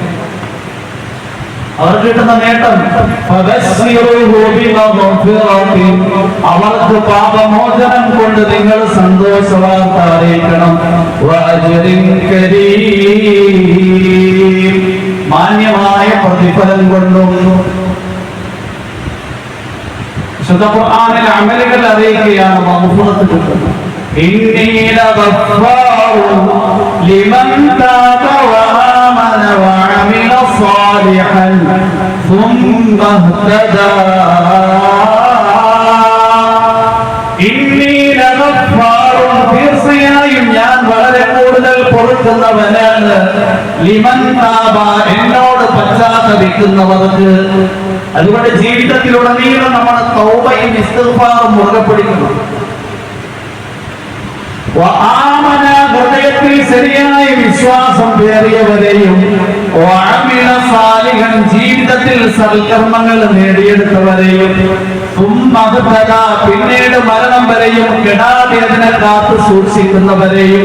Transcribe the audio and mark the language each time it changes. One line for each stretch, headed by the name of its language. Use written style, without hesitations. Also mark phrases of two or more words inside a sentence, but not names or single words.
Malayalam: അവർക്ക് കിട്ടുന്ന നേട്ടം അവർക്ക് പാപമോചനം കൊണ്ട് നിങ്ങൾ സന്തോഷവാർത്ത അറിയിക്കണം. മാന്യമായ പ്രതിഫലം കൊണ്ടും വിശുദ്ധ ഖുർആനിലെ അമലുകൾ അറിയിക്കുകയാണ് മഗ്ഫിറത്ത് കിട്ടുന്നത്.
Arabic: إني لغفار لمن تاب وآمن وعمل صالحا ثم اهتدى إني لغفار
Malayalam: തീർച്ചയായും ഞാൻ വളരെ കൂടുതൽ പൊറുക്കുന്നവനാണ്.
Arabic: لمن تاب
Malayalam: എന്നോട് പശ്ചാത്തപിക്കുന്നവർക്ക്. അതുകൊണ്ട് ജീവിതത്തിലുടനീളം നമ്മുടെ തൗബയും ഇസ്തിഗ്ഫാറും മുറുകെ പിടിക്കണം. ഹൃദയത്തിൽ ശരിയായ വിശ്വാസം പേറിയവരെയും ജീവിതത്തിൽ സൽക്കർമ്മങ്ങൾ നേടിയെടുത്തവരെയും പിന്നീട് മരണം വരെയും കെടാതെ അതിനെ കാത്തു സൂക്ഷിക്കുന്നവരെയും.